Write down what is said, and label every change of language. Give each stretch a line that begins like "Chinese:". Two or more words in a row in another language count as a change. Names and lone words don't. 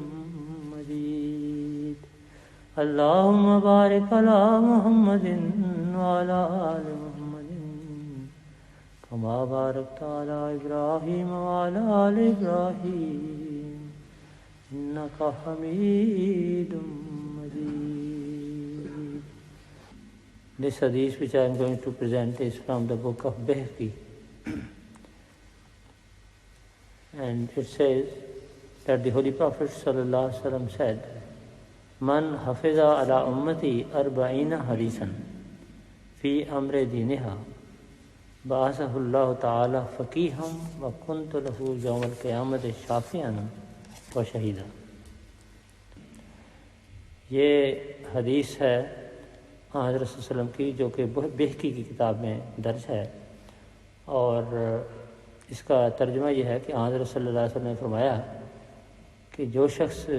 Arabic: مجید اللہم بارک علی محمد وعلی آل محمد کما بارکت علی ابراہیم وعلی آل ابراہیم انک حمید مجید.
English: This hadith which I am going to present is from the book of Bayhaqi, and it says that the Holy Prophet
Arabic: صلى الله عليه وسلم
English: said,
Arabic: "من حفظ على أمتي أربعين حديثا في أمر دينها بعثه الله تعالى فقيها وكنت له يوم القيامة شافعا وشهيدا."
Urdu: یہ حدیث ہے حضرت
Arabic: صلی اللہ علیہ وسلم
Urdu: کی جو کہ بہقی کی کتاب میں درج ہے، اور اس کا ترجمہ یہ ہے کہ حضرت
Arabic: صلی اللہ علیہ وسلم
Urdu: نے فرمایا کہ جو شخص